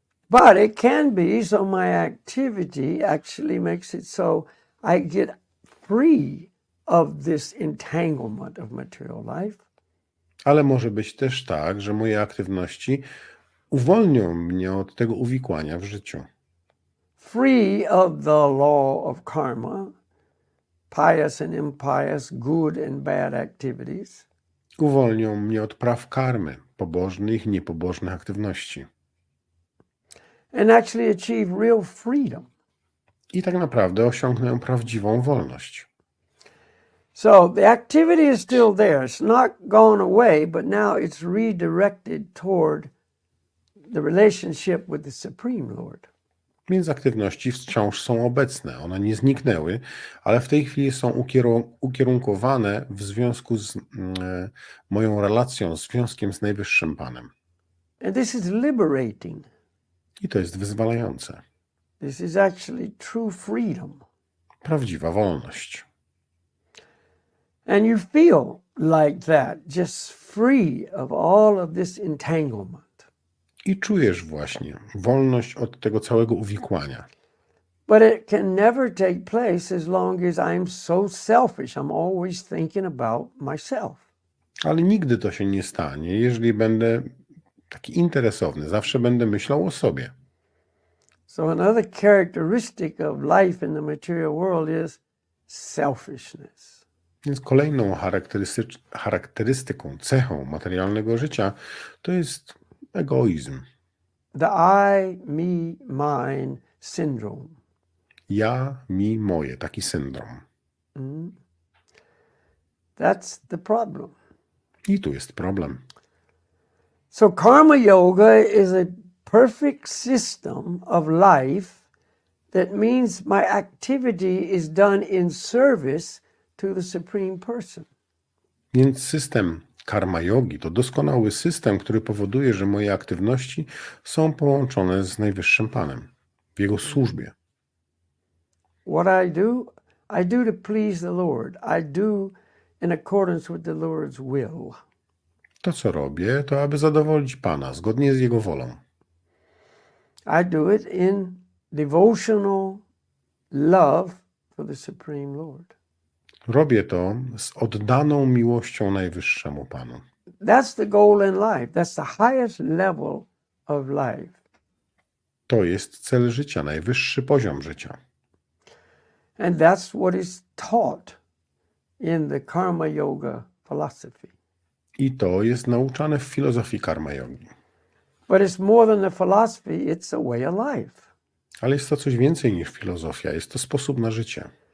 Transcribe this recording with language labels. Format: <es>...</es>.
<en>But it can be, so my activity actually makes it so I get free of this entanglement of material life.</en> <pl>Ale może być też tak, że moje aktywności uwolnią mnie od tego uwikłania w życiu.</pl> <en>Free of the law of karma, pious and impious, good and bad activities.</en> <pl>Uwolnią mnie od praw karmy, pobożnych i niepobożnych aktywności.</pl> <en>And actually achieve real freedom.</en> <pl>I tak naprawdę osiągnę prawdziwą wolność.</pl> <en>So the activity is still there. It's not gone away, but now it's redirected toward the relationship with the Supreme Lord.</en> <pl>Więc aktywności wciąż są obecne, one nie zniknęły, ale w tej chwili są ukierunkowane w związku z moją relacją, związkiem z Najwyższym Panem.</pl> <en>And this is liberating.</en> <pl>I to jest wyzwalające.</pl> <en>This is actually true freedom.</en> <pl>Prawdziwa wolność.</pl> <en>And you feel like that, just free of all of this entanglement.</en> <pl>I czujesz właśnie wolność od tego całego uwikłania.</pl> <en>But it can never take place as long as I'm so selfish. I'm always thinking about myself.</en> <pl>Ale nigdy to się nie stanie, jeżeli będę taki interesowny. Zawsze będę myślał o sobie.</pl> <en>So another characteristic of life in the material world is selfishness.</en> <pl>Więc kolejną charakterystyką, cechą materialnego życia to jest egoizm.</pl> <en>The I, me, mine syndrome.</en> <pl>Ja, mi, moje, taki syndrom.</pl> <en>That's the problem.</en> <pl>I tu jest problem.</pl> <en>So karma yoga is a perfect system of life that means my activity is done in service to the Supreme Person.</en> <pl>Więc system karma yogi to doskonały system, który powoduje, że moje aktywności są połączone z Najwyższym Panem w Jego służbie.</pl> <en>What I do, I do to please the Lord. I do in accordance with the Lord's will.</en> <pl>To, co robię, to aby zadowolić Pana, zgodnie z Jego wolą.</pl> <en>I do it in devotional love for the Supreme Lord.</en> <pl>Robię to z oddaną miłością Najwyższemu Panu.</pl> <en>That's the goal in life. That's the highest level of life.</en> <pl>To jest cel życia, najwyższy poziom życia.</pl> <en>And that's what is taught in the karma yoga philosophy.</en> <pl>I to jest nauczane w filozofii karma yogi.</pl> <en>But it's more than a philosophy, it's a way of life.</en> <pl>Ale jest to coś więcej niż filozofia, jest to sposób na życie.</pl>